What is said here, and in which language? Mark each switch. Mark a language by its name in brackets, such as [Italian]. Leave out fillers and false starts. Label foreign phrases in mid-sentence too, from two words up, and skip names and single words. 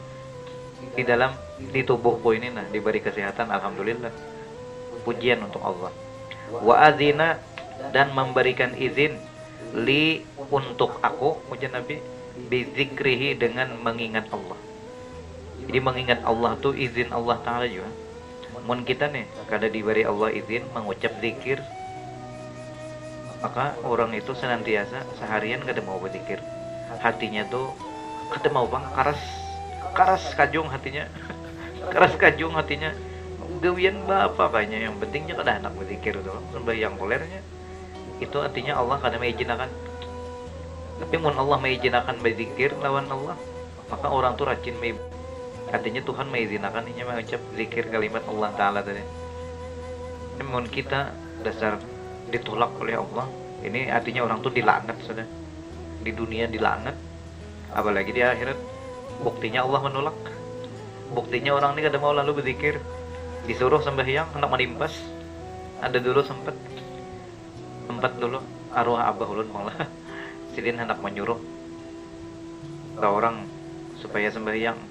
[Indonesian] Di tubuhku ini nah diberi kesehatan, alhamdulillah. Pujian untuk Allah. [Arabic] وأذن [Indonesian] dan memberikan izin li untuk aku, ujian Nabi, bizikrihi dengan mengingat Allah. Jadi mengingat Allah tuh izin Allah Ta'ala juga. [Banjar] Mun kita nih kada diberi Allah izin mengucap zikir, maka orang itu senantiasa seharian kada mau berzikir. Hatinya tuh kada mau Bang, karas kajung hatinya. Keras kajung hatinya. Gawian bapak kayaknya, yang pentingnya kada anak berzikir tuh. Sembahyang polernya. [Indonesian] Itu artinya Allah kada mengizinkan. [Banjar] Tapi mun Allah mengizinkan berzikir lawan Allah, maka orang tuh rajin artinya Tuhan mengizinkan ini mengucap zikir kalimat Allah Ta'ala tadi. Namun kita dasar ditolak oleh Allah, ini artinya orang tuh dilaknat sudah. [Indonesian] Di dunia dilaknat, apalagi di akhirat. [Banjar] Buktinya Allah menolak. Buktinya orang ini kada mau lalu berzikir. Disuruh sembahyang, hendak menimpas. Ada dulu sempat dulu arwah abah ulun malah sidin hendak menyuruh ke orang supaya sembahyang.